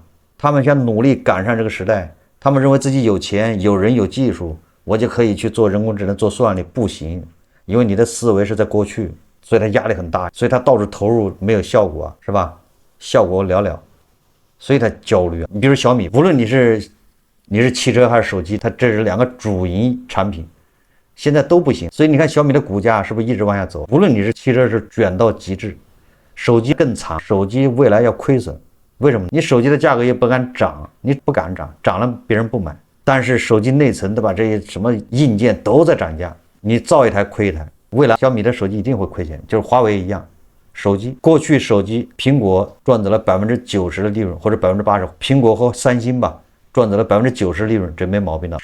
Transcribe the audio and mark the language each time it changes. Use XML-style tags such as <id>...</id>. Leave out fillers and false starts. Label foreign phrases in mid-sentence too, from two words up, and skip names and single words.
<zh>他們想努力趕上這個時代，他們認為自己有錢、有人、有技術，我就可以去做人工智能、做算力，不行，因為你的思維是在過去，所以他壓力很大，所以他到處投入沒有效果，是吧？效果寥寥，所以他焦慮。你比如小米，無論你是汽車還是手機，它這是兩個主營產品，現在都不行。所以你看小米的股價是不是一直往下走？無論你是汽車是捲到極致，手機更慘，手機未來要虧損。為什麼？你手機的價格也不敢漲，你不敢漲，漲了別人不買。但是手機內層，對吧？這些什麼硬件都在漲價，你造一台虧一台。未來小米的手機一定會虧錢，就是華為一樣。手機過去手機蘋果賺走了90%的利潤，或者80%，蘋果和三星吧賺走了90%利潤，這沒毛病的。</zh>